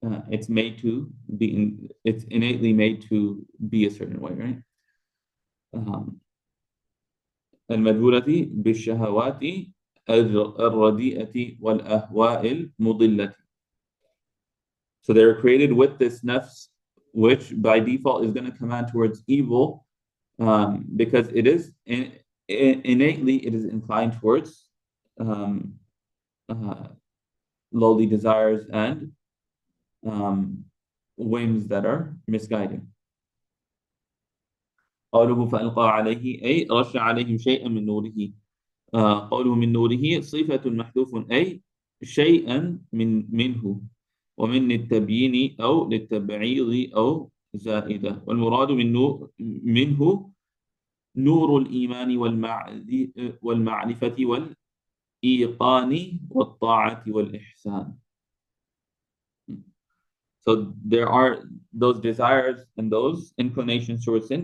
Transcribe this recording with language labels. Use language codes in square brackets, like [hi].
[en] It's made to be, it's innately made to be a certain way, right? [ar] المجبولة بالشهوات الرديئة والأهواء المضلة. [en] So they're created with this nafs, which by default is going to command towards evil, because it is innately it is inclined towards um, lowly desires and whims that are misguiding. [ar] قوله فألقى عليه أي رش عليهم شيئا من نوره. قوله من نوره صفة محذوف أي شيئا منه، ومن التبيين أو للتبعيض أو زائدة. والمراد منه نور الإيمان والمعرفة والإيقان والطاعة والإحسان. [en] So there are those desires and those inclinations towards sin.